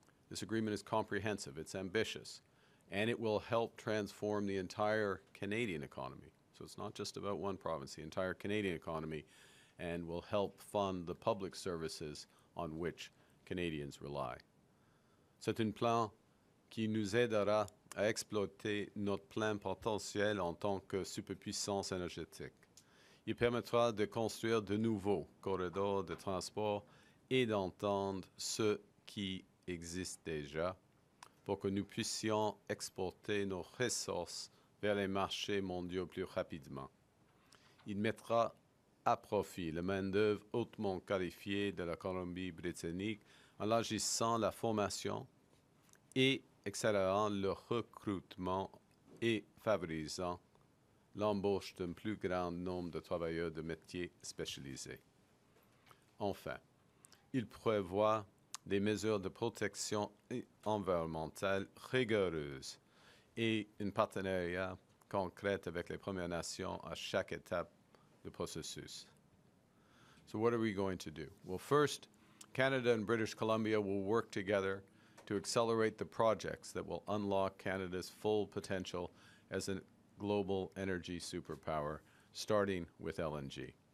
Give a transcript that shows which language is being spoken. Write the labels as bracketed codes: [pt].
[en] This agreement is comprehensive, it's ambitious, and it will help transform the entire Canadian economy. So it's not just about one province, the entire Canadian economy, and will help fund the public services on which Canadians rely. [fr] C'est un plan qui nous aidera à exploiter notre plein potentiel en tant que superpuissance énergétique. Il permettra de construire de nouveaux corridors de transport et d'entendre ce qui existe déjà pour que nous puissions exporter nos ressources vers les marchés mondiaux plus rapidement. Il mettra à profit la main-d'œuvre hautement qualifiée de la Colombie-Britannique en élargissant la formation et accélérant le recrutement et favorisant l'embauche d'un plus grand nombre de travailleurs de métiers spécialisés. Enfin, il prévoit des mesures de protection environnementale rigoureuses et un partenariat concret avec les Premières Nations à chaque étape du processus. [en] So what are we going to do? Well, first, Canada and British Columbia will work together to accelerate the projects that will unlock Canada's full potential as a global energy superpower, starting with LNG.